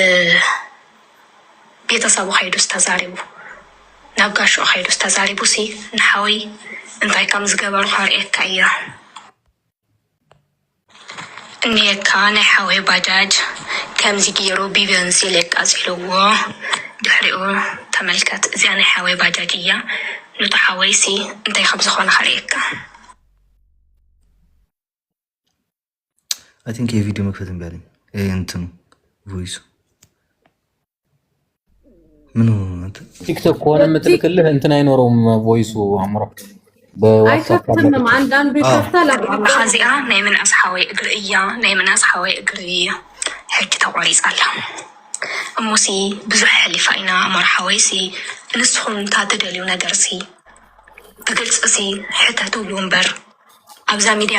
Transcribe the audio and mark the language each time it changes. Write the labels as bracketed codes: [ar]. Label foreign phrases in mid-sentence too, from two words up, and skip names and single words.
[ti] ቤተሰቡ ከይዱስ ተዛሪቡ ናብ ጋሽኡ ከይዱስ ተዛሪቡ ሲ ንሓወይ እንታይ ከም ዝገበሩ ከርእየካ እያ። እኒካ ናይ ሓወይ ባጃጅ ከምዚ ገይሩ ቢቤንዚል የቃፂልዎ። ድሕሪኡ ተመልከት እዚኣ ናይ ሓወይ ባጃጅ እያ። ንጡ ሓወይ ሲ እንታይ ከም ዝኾነ ከርእየካ። [en] I think [am] የቪዲዮ መክፈት እምቢ አለኝ። እንትኑ ቮይሱ ምን ሆነ? ቲክቶክ ከሆነ የምትልክልህ እንትን አይኖረውም ቮይሱ አምሮ አይከፍትም። አንዳንዱ ይከፍታል። [ti] እዚኣ ናይ ምንኣስ ሓወይ እግሪ እያ። ናይ ምንኣስ ሓወይ እግሪ ሕጂ ተቆሪፃላ እሙሲ ብዙሕ ሕሊፋ ኢና መርሓወይ ሲ ንስኹም ታትደልዩ ነገር ሲ ብግልፂ ሲ ሕተትብሉ እምበር ኣብዛ ሚድያ